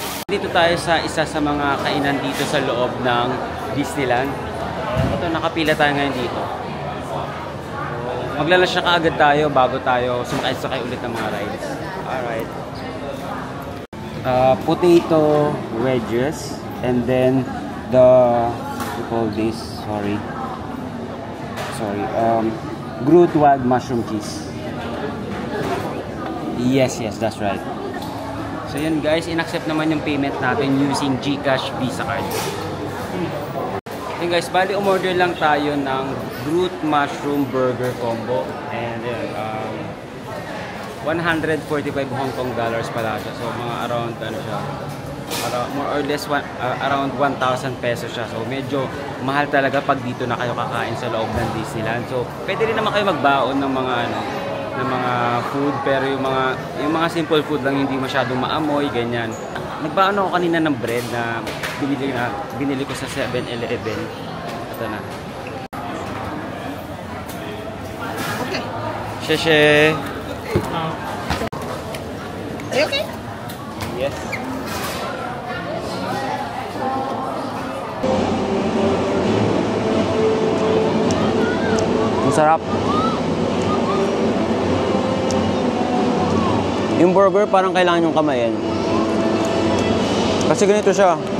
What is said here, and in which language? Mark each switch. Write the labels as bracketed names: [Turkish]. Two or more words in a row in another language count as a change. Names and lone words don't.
[Filipino] Dito tayo sa isa sa mga kainan dito sa loob ng Disneyland. Ito, nakapila tayo ngayon dito. Maglalas na kaagad tayo bago tayo sumakay ulit ng mga rides. [English] Alright. Potato wedges. And then the, we call this, sorry, Groot wild mushroom cheese. Yes, that's right. So [Filipino] yun guys, in-accept naman yung payment natin using GCash Visa card. Yun guys, bali umorder lang tayo ng Groot [English] mushroom burger combo. [Filipino] And yun, 145 Hong Kong dollars pala siya. So mga around, ano siya, [English] more or less around 1,000 pesos siya. [Filipino] So medyo mahal talaga pag dito na kayo kakain sa loob ng Disneyland. So pwede rin naman kayo magbaon ng mga ng mga food, pero yung mga [English] simple food [Filipino] lang, hindi masyadong maamoy, ganyan. Nagbaon ako kanina ng bread na binili ko sa 7-Eleven. Ito na. Okay. Sheshe. [English] Are you okay? Yes. [Filipino] Masarap. Yung burger parang kailangan yung kamayin. Kasi ganito siya.